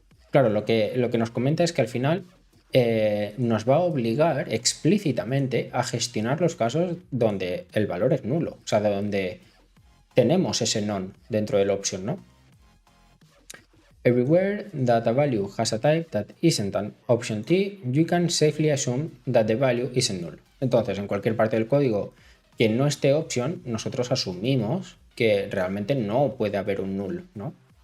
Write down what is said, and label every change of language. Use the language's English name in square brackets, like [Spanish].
[Spanish] Claro, lo que nos comenta es que al final nos va a obligar explícitamente a gestionar los casos donde el valor es nulo, o sea, de donde tenemos ese non dentro de la opción, ¿no? [English] Everywhere that a value has a type that isn't an option T, you can safely assume that the value isn't null. [Spanish] Entonces, en cualquier parte del código que no esté option, nosotros asumimos que realmente no puede haber un null, ¿no?